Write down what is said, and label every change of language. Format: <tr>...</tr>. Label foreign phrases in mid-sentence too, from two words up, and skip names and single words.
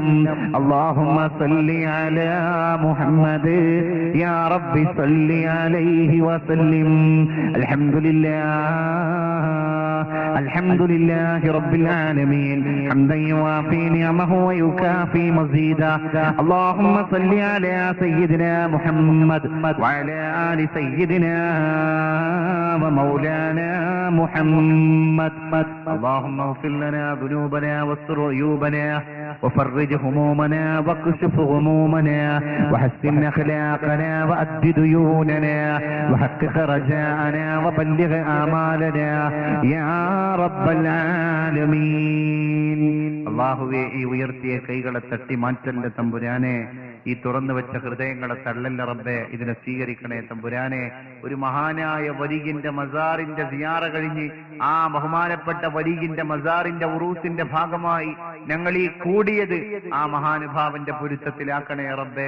<ar>اللهم صل على محمد يا ربي صل عليه وسلم. الحمد لله رب العالمين حمدا يوافي نعمه ويكافئ مزيده. اللهم صل على سيدنا محمد وعلى آل سيدنا ومولانا محمد. اللهم اغفر لنا ذنوبنا واستر عيوبنا وفرج همومنا واكشف غمومنا وحسن اخلاقنا وأد ديوننا وحقق رجاءنا وبلغ آمالنا يا رب العالمين.</ar> <ml>അല്ലാഹുവേ, ഈ ഉയർത്തിയ കൈകളെ തട്ടി മാറ്റലിന്റെ തമ്പുരാനെ, ഈ തുറന്നു വെച്ച ഹൃദയങ്ങളെ തള്ളല്ല റബ്ബേ, ഇതിനെ സ്വീകരിക്കണേ തമ്പുരാനെ. ഒരു മഹാനായ വലീഗിന്റെ മസാറിന്റെ സിയാറ കഴിഞ്ഞ് ആ ബഹുമാനപ്പെട്ട വലീഗിന്റെ മസാറിന്റെ ഉറൂസിന്റെ ഭാഗമായി ഞങ്ങൾ ഈ കൂടിയത് ആ മഹാനുഭാവന്റെ പൊരുത്തത്തിലാക്കണേ റബ്ബേ.</ml>